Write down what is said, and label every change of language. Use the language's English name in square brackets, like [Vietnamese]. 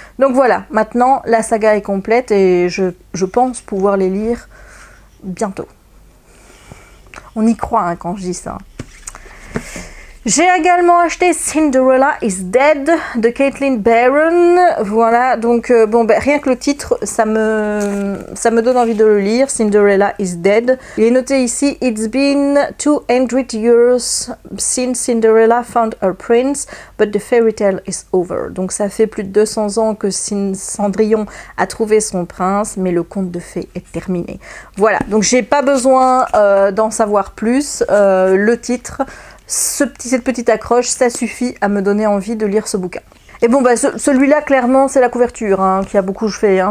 [French] Donc voilà, maintenant la saga est complète et je pense pouvoir les lire bientôt. On y croit hein, quand je dis ça. J'ai également acheté Cinderella is Dead de Caitlin Barron. Voilà, donc bon, ben, rien que le titre, ça me donne envie de le lire. Cinderella is Dead. Il est noté ici, [English] It's been 200 years since Cinderella found her prince, but the fairy tale is over. [French] Donc ça fait plus de 200 ans que Cendrillon a trouvé son prince, mais le conte de fées est terminé. Voilà, donc j'ai pas besoin d'en savoir plus. Le titre, cette petite accroche, ça suffit à me donner envie de lire ce bouquin. Et bon, bah, celui-là, clairement, c'est la couverture hein, qui a beaucoup joué. Hein.